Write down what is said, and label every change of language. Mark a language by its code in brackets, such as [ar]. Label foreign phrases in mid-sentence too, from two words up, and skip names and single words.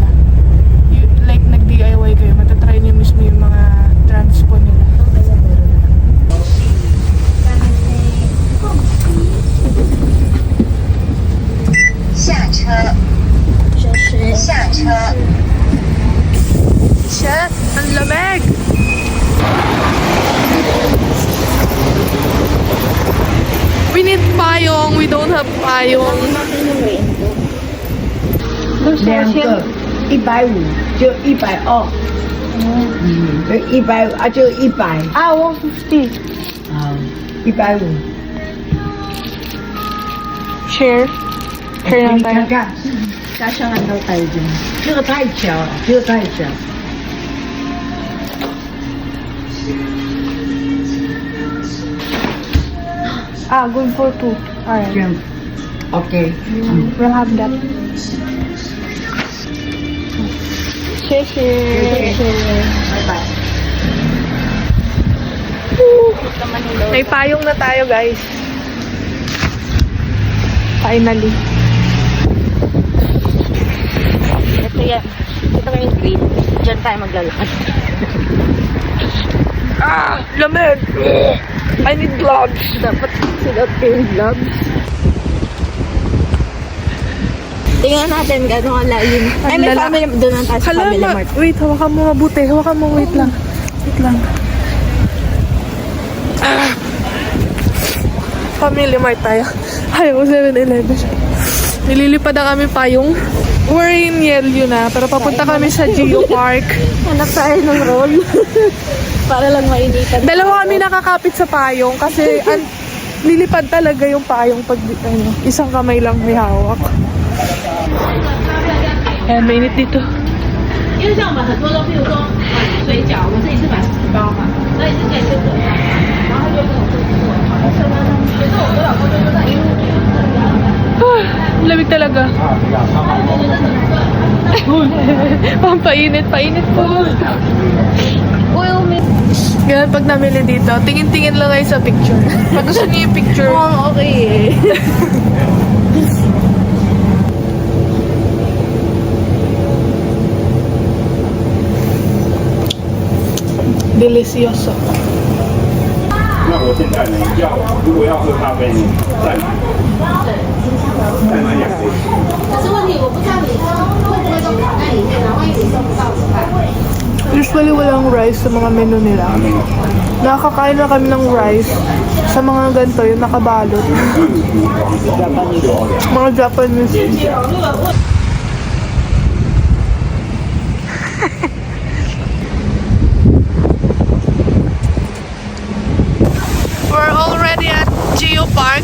[tl] Like nag-DIY kayo, matatry nyo mismo yung mga transpo nila. Shit! Ang lamig! [en] We need payong. We don't have payong. [zh] 两个150，就120。100啊，就100 [en] Ah, 150. [zh] 啊，150。 [tl] Share. Share lang [zh] 你 [tl] tayo. 看看，kasya nga daw tayo dyan. [zh] 这个太小了，这个太小。 [en] Ah, good for 2. Alright. [zh] 这样 ，OK。 [en] We'll have that. [zh] 谢谢。拜拜。 [tl] May payong na tayo, guys. [en] Finally. [tl] Ito yan. Ito yung green. Diyan tayo maglalakad. [en] Ah! Lamig! I need gloves. [tl] Dapat sinuot ko yung gloves. Tingnan natin gano'ng kalalim. Ay, may Lala- family, doon lang tayo sa family Hala, mart. wait, hawakan mo mabuti. Hawakan mo, wait lang. Wait lang. Ah! Family mart tayo. Ayaw, 7-Eleven. Nililipad na kami payong. [en] We're in [tl] Yelyo na, pero papunta kami sa Geo Park. Hanap tayo ng roll. Para lang mainitan. Dalawa kami nakakapit sa payong kasi lilipad talaga yung payong pag ano, isang kamay lang may hawak. Ayan, mainit dito. [zh] 因为像我们很多都，譬如说水饺，我自己是买10包嘛，那你是可以跟我买，然后他就跟我说可是我跟老公就说那因为 [tl] Lamig talaga. Pampainit, painit po. [en] Oil me. [tl] Ganun pag namili dito, tingin-tingin lang kayo sa picture. Pag gusto niyo yung picture, [en] Oh, okay eh. [tl] delicioso. [zh] 那我现在呢，如果要喝咖啡呢，再买2杯。可是问题我不知道 [tl] Usually walang rice sa mga menu nila. Nakakain na kami ng rice sa mga ganito, yung nakabalot. Mga Japanese. [en] We're already at Geo Park.